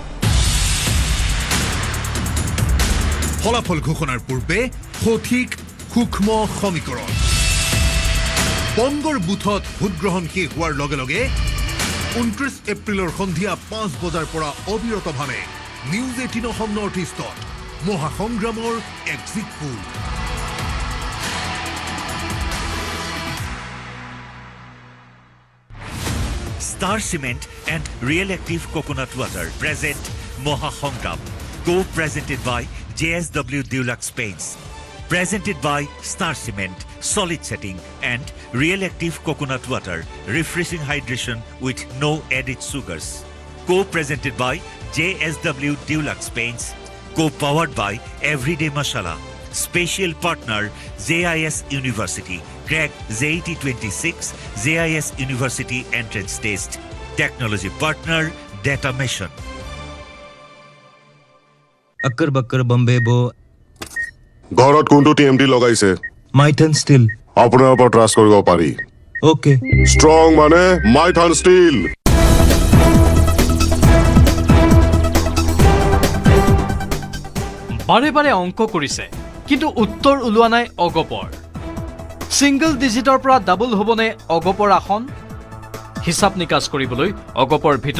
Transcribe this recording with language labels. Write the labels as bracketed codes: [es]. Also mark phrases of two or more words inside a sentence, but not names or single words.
[as] ফলাফল ঘোষণাৰ পূৰ্বে সঠিক সূক্ষ্ম সমীকৰণ বংগৰ বুথত ভোটগ্ৰহণ শেষ হোৱাৰ লগে লগে 29 এপ্ৰিলৰ সন্ধিয়া 5 বজাৰ পৰা অবিৰতভাৱে নিউজ 18 অসম নৰ্থ ইষ্টত মহাসংগ্ৰামৰ [en] exit poll Star Cement and Real Active Coconut Water present Mohasongram, co-presented by JSW Deluxe Paints. Presented by Star Cement, Solid Setting and Real Active Coconut Water, Refreshing Hydration with no added sugars. Co-presented by JSW Deluxe Paints. Co-powered by Everyday Masala. Special partner JIS University. Crack JET 26 JIS University Entrance Test. Technology partner Data Mission. [hi] अक्कर बक्कर बम्बे बो [as] ঘৰত কোনটো টিএমটি লগাইছে माइथन स्टील আপোনাৰ ওপৰত ট্ৰাষ্ট কৰিব পাৰি ओके ষ্ট্ৰং মানে মাইথান ষ্টীল বাৰে বাৰে অংক কৰিছে কিন্তু উত্তৰ ওলোৱা নাই অগপৰ [en] single digit [as] পৰা ডাবল হ'বনে অগপৰ আসন হিচাপ নিকাচ কৰিবলৈ অগপৰ ভিতৰ